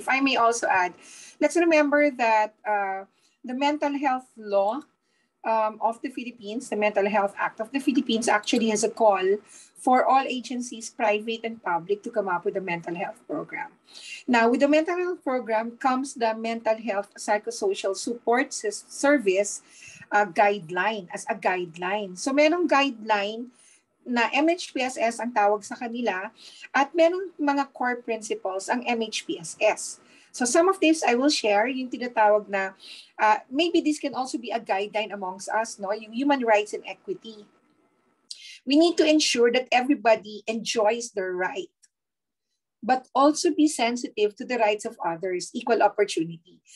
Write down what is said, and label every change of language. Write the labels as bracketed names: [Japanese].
[English] If I may also add, let's remember that the mental health law of the Philippines, the Mental Health Act of the Philippines actually has a call for all agencies, private and public, to come up with a mental health program. Now, with the mental health program comes the mental health psychosocial support service guideline, as a guideline. [Filipino] So, merong guideline na MHPSS ang tawag sa kanila at merong mga core principles ang MHPSS. [English] So some of this I will share, [Filipino] yung tinatawag na, [English] maybe this can also be a guideline amongst us, no? Yung human rights and equity. We need to ensure that everybody enjoys their right, but also be sensitive to the rights of others, equal opportunity.